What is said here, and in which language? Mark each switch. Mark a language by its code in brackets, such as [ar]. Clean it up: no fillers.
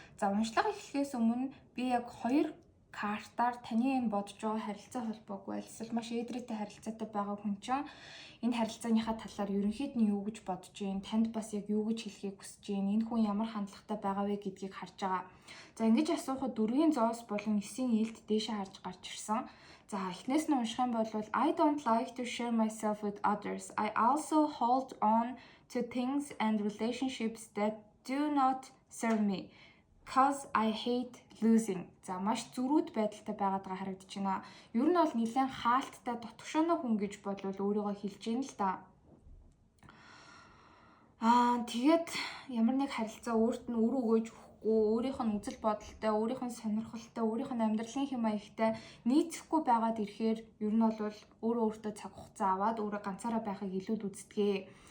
[mn] За уншлага эхлэхээс өмнө би яг 2 картаар таны энэ бодож байгаа харилцаа холбоогүй эсвэл маш эдрээтэй харилцаатай байгаа хүн чинь энэ харилцааныхаа талаар ерөнхийд нь юу гэж бодож байна, танд бас яг юу гэж хэлхийг хүсэж байна, энэ хүн ямар хандлагатай байгаа вэ гэдгийг харж байгаа. За ингэж асуухад 4-ийн зоос болон 9-ийн ээлд дээшээ харж гарч ирсэн. За эхнээс нь унших юм бол [en] I don't like to share myself with others. I also hold on to things and relationships that do not serve me because I hate losing. [mn] За маш зөрүүд байдалтай байгаад байгаа харагдаж байна. Ер нь бол нэлээд хаалттай дотгошооно хүн гэж бодлоо өөрийгөө хэлж ийн л да. Тэгээд ямар нэг харилцаа өөрт нь үр өгөөж өөрийнх нь үзэл бодолтой, өөрийнх нь сонирхолтой, өөрийнх нь амьдралын хэм маягтай нийцэхгүй байгаад ирэхээр ер нь бол өөрөө өөртөө цаг хугацаа аваад өөрөө ганцаараа байхыг илүүд үздэг.